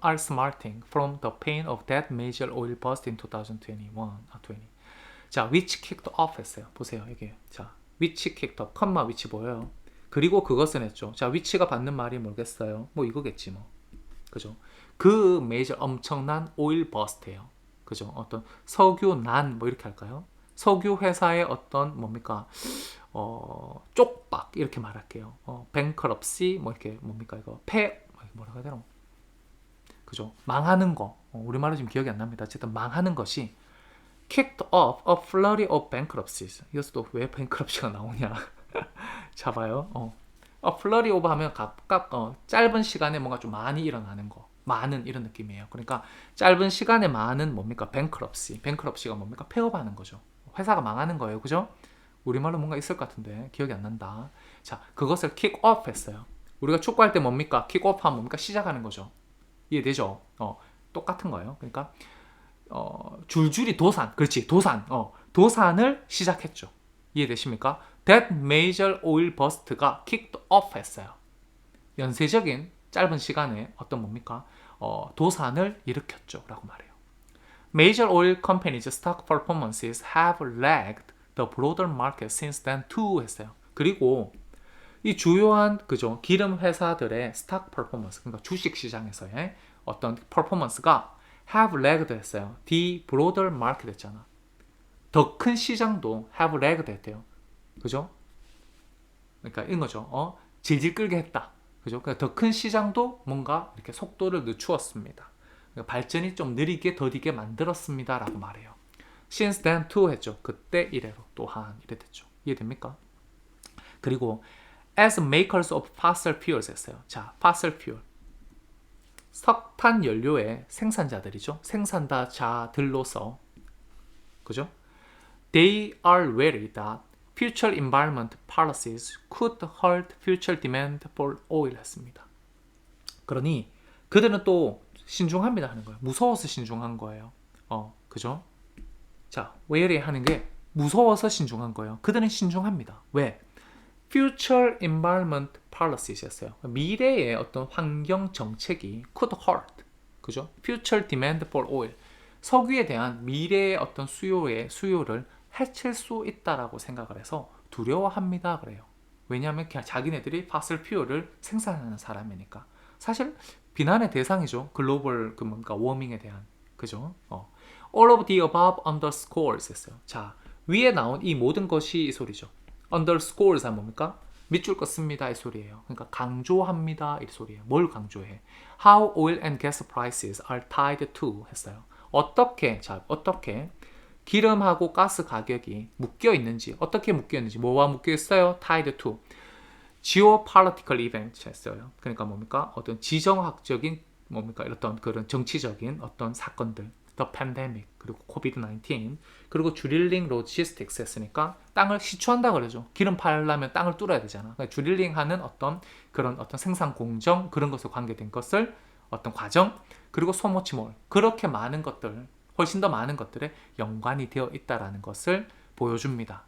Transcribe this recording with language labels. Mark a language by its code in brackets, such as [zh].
[en] are smarting from the pain of that major oil bust in 2020. 자, which kicked off [ko] 했어요. 보세요, 이게. 자, [en] which kicked off. [ko] 컴마 which 보여요. 그리고 그것은 했죠. 자, which가 받는 말이 뭐겠어요? 뭐 이거겠지 뭐. 그죠? 그 major 엄청난 oil bust예요. 그죠? 어떤 석유난 뭐 이렇게 할까요? 석유 회사의 어떤 뭡니까? 쪽박 이렇게 말할게요. bankruptcy 뭐 이렇게 뭡니까 이거 뭐라고 해야 되나? 그죠? 망하는 거. 우리말로 지금 기억이 안 납니다. 어쨌든 망하는 것이 [en] kicked off a flurry of bankruptcies. [ko] 이것도 또 왜 bankruptcy가 나오냐? 잡아요. a flurry of 하면 각각 짧은 시간에 뭔가 좀 많이 일어나는 거. 많은 이런 느낌이에요. 그러니까 짧은 시간에 많은 뭡니까? bankruptcy. bankruptcy가 뭡니까? 폐업하는 거죠. 회사가 망하는 거예요. 그죠? 우리말로 뭔가 있을 것 같은데 기억이 안 난다. 자, 그것을 kick off 했어요. 우리가 축구할 때 뭡니까? kick off 하면 뭡니까? 시작하는 거죠. 이해되죠? 똑같은 거예요. 그러니까 줄줄이 도산, 그렇지, 도산을 시작했죠. 이해되십니까? [en] That major oil bust가 kicked off 했어요. [ko] 연쇄적인 짧은 시간에 어떤 뭡니까? 도산을 일으켰죠. 라고 말해요. [en] Major oil companies' stock performances have lagged the broader market since then too [ko] 했어요. 그리고 이 주요한 그죠 기름 회사들의 스탁 퍼포먼스 그러니까 주식 시장에서의 어떤 퍼포먼스가 have lagged 했어요. [en] The broader market 했잖아. [ko] 더 큰 시장도 have lagged 했대요. 그죠? 그러니까 이런 거죠. 질질 끌게 했다. 그죠? 그러니까 더 큰 시장도 뭔가 이렇게 속도를 늦추었습니다. 그러니까 발전이 좀 느리게 더디게 만들었습니다. 라고 말해요. [en] Since then too 했죠. [ko] 그때 이래로 또한 이래 됐죠. 이해됩니까? [en] 그리고 as makers of fossil fuels [ko] 했어요. [en] 자, fossil fuel. [ko] 석탄 연료의 생산자들이죠. 생산자들로서. 그죠? [en] They are wary that future environment policies could hurt future demand for oil [ko] 했습니다. 그러니 그들은 또 신중합니다 하는 거예요. 무서워서 신중한 거예요. 그죠? 자, wary 하는 게 무서워서 신중한 거예요. 그들은 신중합니다. 왜? [en] Future Environment Policies 였어요. [ko] 미래의 어떤 환경 정책이 could hurt, 그죠? Future Demand for Oil, 석유에 대한 미래의 어떤 수요를 해칠 수 있다라고 생각을 해서 두려워합니다. 그래요. 왜냐하면 그냥 자기네들이 fossil fuel을 생산하는 사람이니까. 사실 비난의 대상이죠. 글로벌 그 뭔가 워밍에 대한. 그죠? [en] All of the above underscores [ko] 했어요. 자, 위에 나온 이 모든 것이 이 소리죠. underscores 하면 뭡니까? 밑줄 긋습니다 이 소리예요. 그러니까 강조합니다 이 소리예요. 뭘 강조해? [en] How oil and gas prices are tied to [ko] 했어요. 어떻게 기름하고 가스 가격이 묶여 있는지, 어떻게 묶여 있는지, 뭐와 묶여 있어요? [en] tied to geopolitical events [ko] 했어요. 그러니까 뭡니까? 어떤 지정학적인 뭡니까? 어떤 그런 정치적인 어떤 사건들, the pandemic, 그리고 COVID-19, 그리고 드릴링 로지스틱스 했으니까 땅을 시추한다 그러죠. 기름 팔려면 땅을 뚫어야 되잖아. 그러니까 드릴링하는 어떤 그런 어떤 생산 공정 그런 것에 관계된 것을 어떤 과정, 그리고 소모치몰 그렇게 많은 것들, 훨씬 더 많은 것들에 연관이 되어 있다라는 것을 보여줍니다.